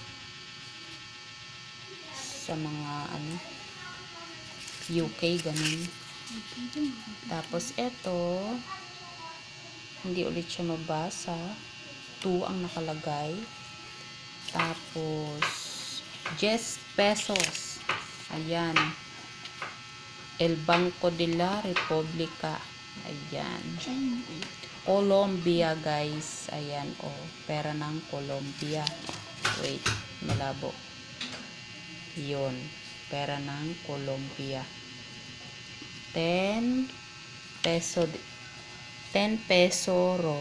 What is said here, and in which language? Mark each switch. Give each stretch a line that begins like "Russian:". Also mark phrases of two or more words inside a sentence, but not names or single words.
Filipino: Sa mga ano, UK, ganun. Tapos, eto, hindi ulit siya mabasa. 2 ang nakalagay. Tapos, 10 pesos. Ayan. El Banco de la República. Ayan. Colombia, guys. Ayan, oh. Pera ng Colombia. Wait, malabo. Yun. Pera ng Colombia. 10 peso. 10 pesoro.